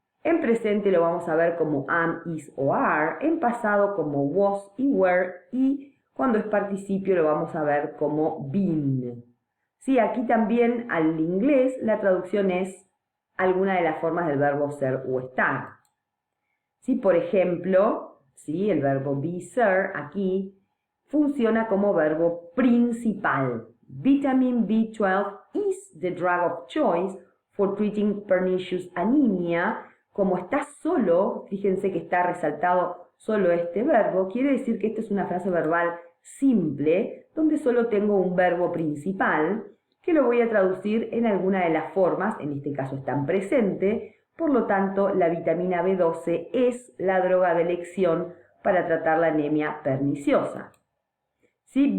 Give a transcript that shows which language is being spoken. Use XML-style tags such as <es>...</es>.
<es>En presente lo vamos a ver como am, is o are, en pasado como was y were, y cuando es participio lo vamos a ver como been. Sí, aquí también al inglés la traducción es alguna de las formas del verbo ser o estar. Sí, por ejemplo, ¿sí? El verbo be, ser, aquí funciona como verbo principal.</es> <en>Vitamin B12 is the drug of choice for treating pernicious anemia.</en> <es>Como está solo, fíjense que está resaltado solo este verbo, quiere decir que esta es una frase verbal simple, donde solo tengo un verbo principal, que lo voy a traducir en alguna de las formas, en este caso está en presente. Por lo tanto, la vitamina B12 es la droga de elección para tratar la anemia perniciosa. ¿Sí?</es>